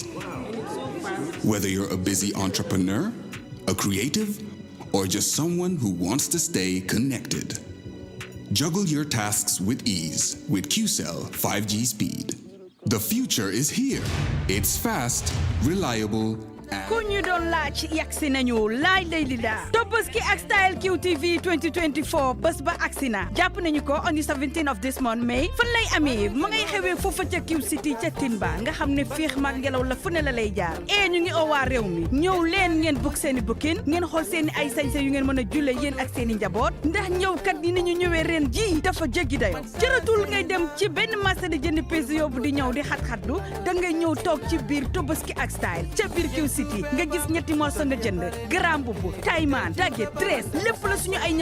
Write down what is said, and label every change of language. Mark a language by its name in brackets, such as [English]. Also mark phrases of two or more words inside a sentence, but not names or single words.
[English] Whether you're a busy entrepreneur, a creative, or just someone who wants to stay connected. Juggle your tasks with ease with QCell 5G speed. The future is here. It's fast, reliable, [Wolof] ku ñu doon laaj yagsi nañu laay day di daa Tobaski ak Style QTV 2024 bés ba agsi na jàpp nañu ko [English] on the 17th of this month May [Wolof] fan lay amee ma ngay xewee foofa ca Q City ca Timba nga xam ne féex mag ngelaw la fu ne la lay jaar ñu ngi owaa réew mi ñëw leen ngeen book seeni booking ngeen xool seeni ay sañse yu ngeen mën a julle yéen ak seeni njaboot ndax ñëwkat yi nañu ñëwee ren ji dafa jéggi dayo jëratul ngay dem ci benn marché di jënd pèse yóbbu di ñëw di xat-xatlu da ngay ñëw toog ci biir Tobaski ak Style ca biir Q City nga gis ñetti morceau nga jënd [French] grand boubou [Wolof] tayman daget dress lépp la suñu ay